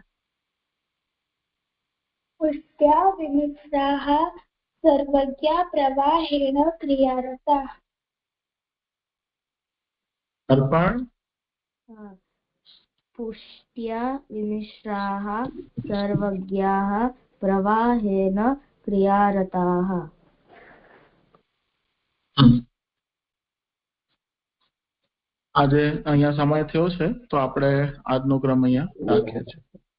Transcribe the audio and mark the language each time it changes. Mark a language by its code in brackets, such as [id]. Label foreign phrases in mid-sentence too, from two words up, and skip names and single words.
[sa] पुष्ट्या विमिश्राः सर्वज्ञा प्रवाहेण क्रियारताः अर्पण पुष्ट्या विमिश्राः सर्वज्ञाः प्रवाहेण क्रियारताः [gu] આજે અહીંયા સમય થયો છે તો આપણે આજનો ક્રમ અહીંયા રાખીએ છીએ.